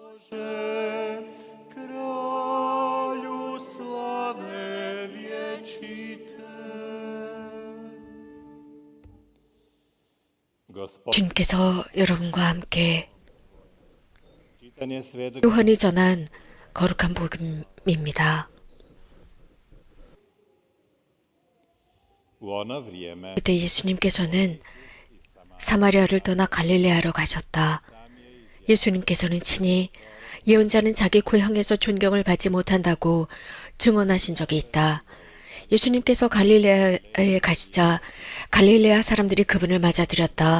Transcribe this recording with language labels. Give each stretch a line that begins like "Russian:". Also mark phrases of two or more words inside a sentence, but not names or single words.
Croatian: Kralju slave vječite.
Korean: 주님께서 여러분과 함께
Croatian: Čitanje Svetog
Korean: 요한이 전한 거룩한 복음입니다.
Croatian: u ono vrijeme
Korean: 그때 예수님께서는 사마리아를 떠나 갈릴레아로 가셨다. 예수님께서는 친히 예언자는 자기 고향에서 존경을 받지 못한다고 증언하신 적이 있다. 예수님께서 갈릴레아에 가시자 갈릴레아 사람들이 그분을 맞아들였다.